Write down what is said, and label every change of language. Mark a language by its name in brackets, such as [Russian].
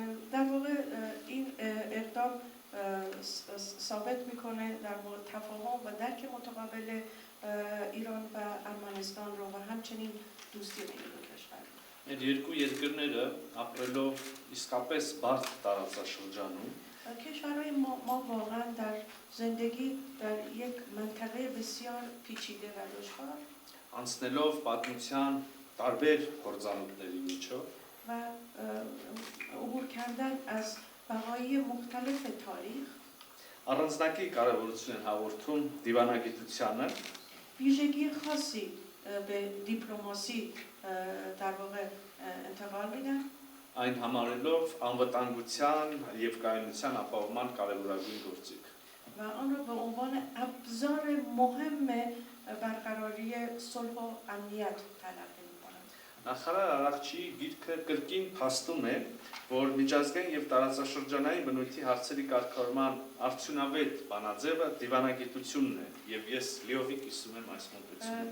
[Persian] در واقع این اقدام ثابت میکنه در مورد تفاهم و درک متقابل ایران و ارمنستان رو و همچنین دوستی بین دو کشور. [Armenian] Մեր երկու երկրները ապրելով իսկապես բարդ տարածաշրջանում [Persian] کشورهای ما واقعا در زندگی در یک منطقه بسیار پیچیده و دشوار [Armenian] անցնելով պատմության տարբեր փորձառույթների միջով [Persian] و عبور کردن از بقای مختلف تاریخ [Armenian] առանձնակի կարևորություն են հաղորդում դիվանագիտությանը [Persian] ویژگی خاصی به دیپلماسی در واقع انتقال میدن [Armenian] այն համարելով անվտանգության եւ կայունության ապահովման կարևորագույն գործիք։ [Persian] و و آن را به عنوان ابزار مهم برقراری صلح و امنیت تلقی می‌کنند. [Armenian] Նախարար Արարողչի գիրքը կրկին փաստում է, որ միջազգային եւ տարածաշրջանային բնույթի հարցերի կարգավորման արդյունավետ բանաձևը դիվանագիտությունն է եւ ես լիովին կիսում եմ այս մոտեցումը։